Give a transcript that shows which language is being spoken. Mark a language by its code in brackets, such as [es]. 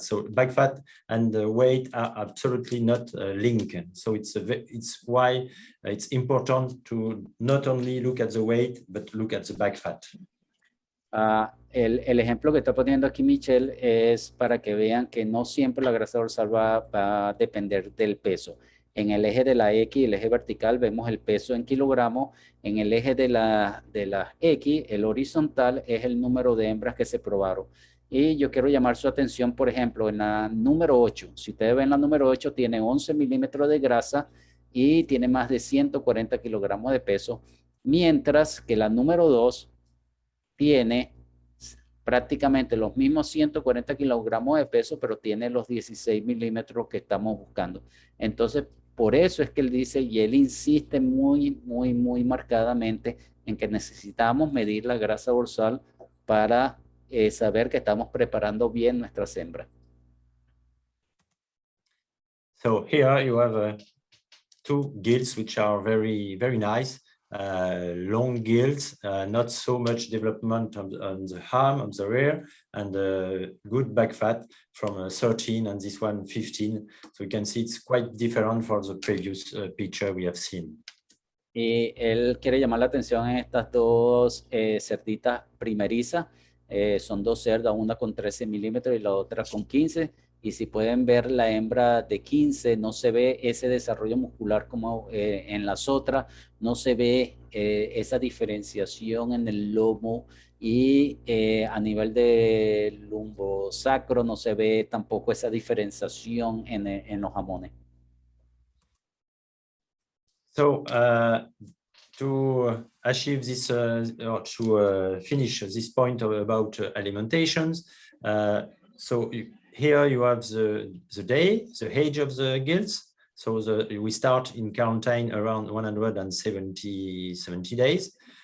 [en] So back fat and the weight are absolutely not linked. So it's why it's important to not only look at the weight, but look at the back fat. [es] El ejemplo que está poniendo aquí Michel es para que vean que no siempre la grasa dorsal va a depender del peso. En el eje de la X, el eje vertical, vemos el peso en kilogramos. En el eje de la X, el horizontal, es el número de hembras que se probaron. Y yo quiero llamar su atención, por ejemplo, en la número 8. Si ustedes ven la número 8, tiene 11 milímetros de grasa y tiene más de 140 kilogramos de peso, mientras que la número 2 tiene prácticamente los mismos 140 kilogramos de peso, pero tiene los 16 milímetros que estamos buscando. Entonces, por eso es que él dice, y él insiste muy marcadamente en que necesitamos medir la grasa dorsal para saber que estamos preparando bien nuestras hembras. [en] So here you have two gills which are very, very nice. Long gills, not so much development on the arm, on the rear, and good back fat from 13 and this one 15. So you can see it's quite different from the previous picture we have seen. [es] Y él quiere llamar la atención en estas dos cerditas primerizas. Son dos cerdas, una con 13 milímetros y la otra con 15. Y si pueden ver la hembra de 15, no se ve ese desarrollo muscular como en las otras, no se ve esa diferenciación en el lomo y a nivel del lumbosacro no se ve tampoco esa diferenciación en los jamones. [en] So to achieve this or to finish this point about alimentations, so here you have the day, the age of the gills. So we start in quarantine around 170 days.